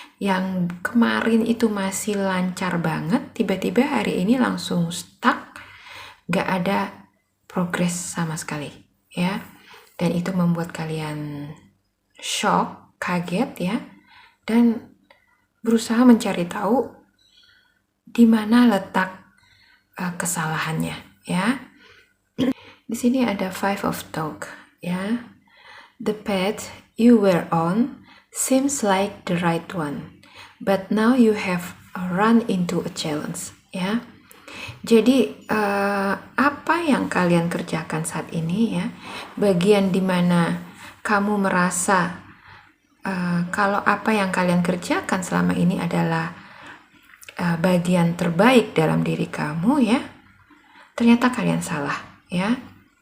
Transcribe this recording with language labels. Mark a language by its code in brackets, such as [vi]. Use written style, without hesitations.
[id] Yang kemarin itu masih lancar banget, tiba-tiba hari ini langsung stuck, gak ada progres sama sekali ya, dan itu membuat kalian shock, kaget ya, dan berusaha mencari tahu di mana letak kesalahannya ya. Di sini ada Five of Talk ya. [en] The path you were on seems like the right one, but now you have run into a challenge ya. [id] Jadi apa yang kalian kerjakan saat ini ya, bagian dimana kamu merasa kalau apa yang kalian kerjakan selama ini adalah bagian terbaik dalam diri kamu ya, ternyata kalian salah ya.